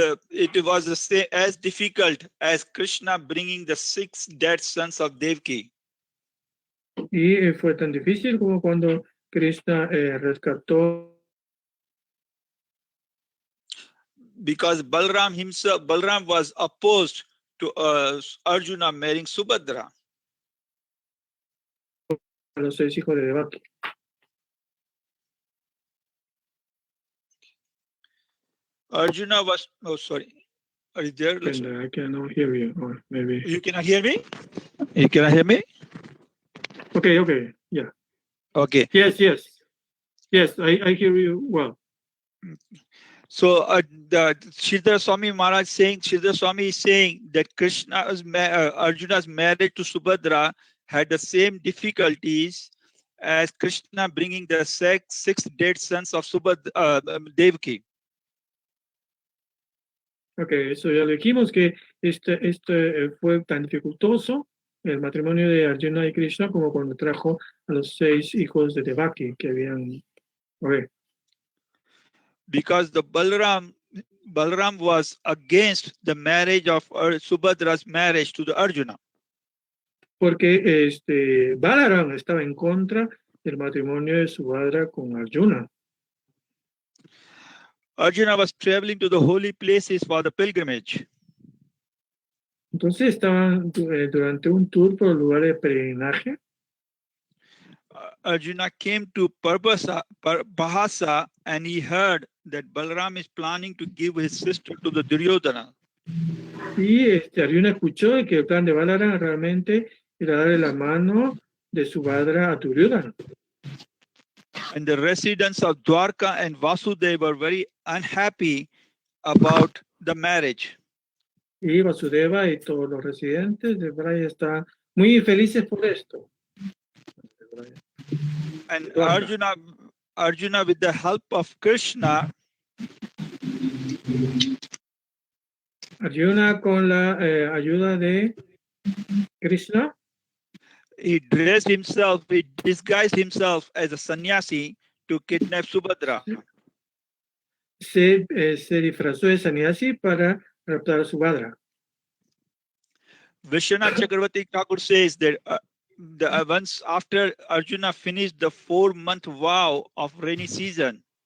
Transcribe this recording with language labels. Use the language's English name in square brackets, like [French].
[English] it was the same, as difficult as Krishna bringing the 6 dead sons of Devaki. [Spanish] Y fue tan difícil como cuando Krishna rescató. [English] Because Balram was opposed to Arjuna marrying Subhadra. [Spanish] A los 6 hijos de Devaki. [English] Arjuna was, oh, sorry. Are you there? I cannot hear you. Or maybe. You cannot hear me? You cannot hear me? Okay, yeah. Okay. Yes, I hear you well. So the Sridhar Swami Maharaj Sridhar Swami is saying that Arjuna's marriage to Subhadra had the same difficulties as Krishna bringing the 6 dead sons of Devaki. [Spanish] Okay, eso ya le dijimos que este fue tan dificultoso el matrimonio de Arjuna y Krishna como cuando trajo a los 6 hijos de Devaki que habían. [English] Okay. Because the Balram was against the marriage of Subhadra's marriage to the Arjuna. [Spanish] Porque Balaram estaba en contra del matrimonio de Subhadra con Arjuna. [English] Arjuna was traveling to the holy places for the pilgrimage. [Spanish] Entonces estaban durante un tour por el lugar de peregrinaje. [English] Arjuna came to Bahasa and he heard that Balram is planning to give his sister to the Duryodhana. [Spanish] Y Arjuna escuchó que el plan de Balaram realmente era darle la mano de Subhadra a Duryodhana. [English] And the residents of Dwarka and Vasudeva were very unhappy about the marriage. [Spanish] Y Vasudeva y todos los residentes de Braya están muy felices por esto. [English] And Arjuna, with the help of Krishna, [Spanish] Arjuna con la ayuda de Krishna, [English] he disguised himself as a sannyasi to kidnap Subhadra. [Spanish] Se disfrazó de sannyasi para raptar a Subhadra. [English] Vishwanath Chakravarti Thakur says that once after Arjuna finished the 4-month vow of rainy season,